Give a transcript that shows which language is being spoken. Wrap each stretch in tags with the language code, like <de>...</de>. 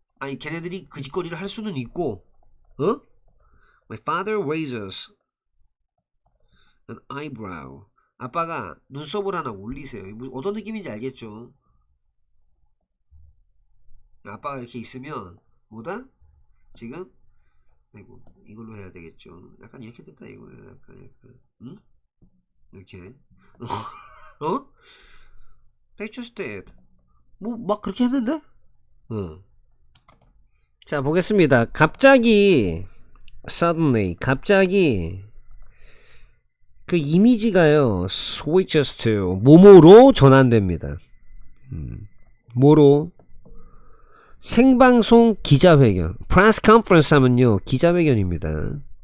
<ko>아니 걔네들이 그 짓거리를 할 수는 있고</ko> <en>My father raises an eyebrow.</en> <ko>아빠가 눈썹을 하나 올리세요. 어떤 느낌인지 알겠죠? 아빠가 이렇게 있으면 뭐다? 지금 아이고 이걸로 해야 되겠죠. 약간 이렇게 됐다 이거예요. 약간 이렇게</ko> <en>They just did.</en> <ko>뭐 막 그렇게 했는데? 자 보겠습니다. 갑자기 suddenly 갑자기 그 이미지가요</ko> <en>switches to</en> <ko>뭐뭐로 전환됩니다. 뭐로? 생방송 기자회견 press conference 하면요 기자회견입니다.</ko>